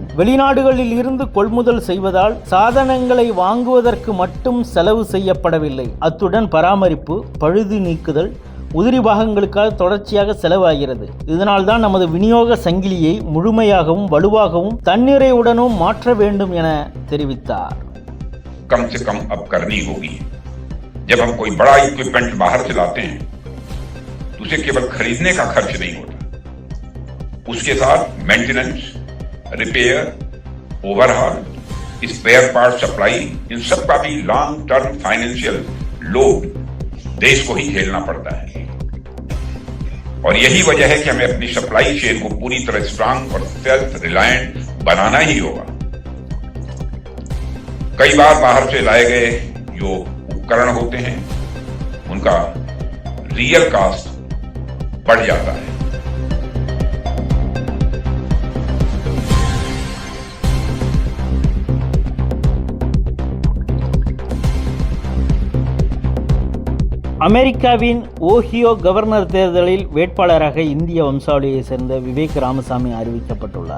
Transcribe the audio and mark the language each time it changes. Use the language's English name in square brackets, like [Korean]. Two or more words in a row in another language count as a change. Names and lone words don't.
[Tamil] வெளிநாடுகளில் இருந்து கொள்முதல் செய்வதால் சாதனங்களை வாங்குவதற்கு மட்டும் செலவு செய்யப்படவில்லை. அத்துடன் பராமரிப்பு, பழுது நீக்குதல், உதிரி பாகங்களுக்காக தொடர்ச்சியாக செலவாகிறது. இதனால் தான் நமது விநியோக சங்கிலியை முழுமையாகவும் வலுவாகவும் தன்னிறைவுடனும் மாற்ற வேண்டும் என தெரிவித்தார். [Hindi] कम से कम अब करनी होगी। जब हम कोई बड़ा इक्विपमेंट बाहर से लाते हैं तो उसे केवल खरीदने का खर्च नहीं होता, उसके साथ [English] maintenance, repair, overhaul, spare part supply, [Hindi] इन सब का भी [English] long term financial load [Hindi] देश को ही झेलना पड़ता है। और यही वजह है कि हमें अपनी [English] supply chain [Hindi] को पूरी तरह स्ट्रांग और [English] self reliant [Hindi] बनाना ही होगा। कई बार बाहर से लाए गए जो उपकरण होते हैं उनका [English] real cost [Hindi] बढ़ जाता है। [Tamil] அமெரிக்காவின் ஓஹியோ கவர்னர் தேர்தலில் வேட்பாளராக இந்திய வம்சாவளியை சேர்ந்த விவேக் ராமசாமி அறிவிக்கப்பட்டுள்ளார்.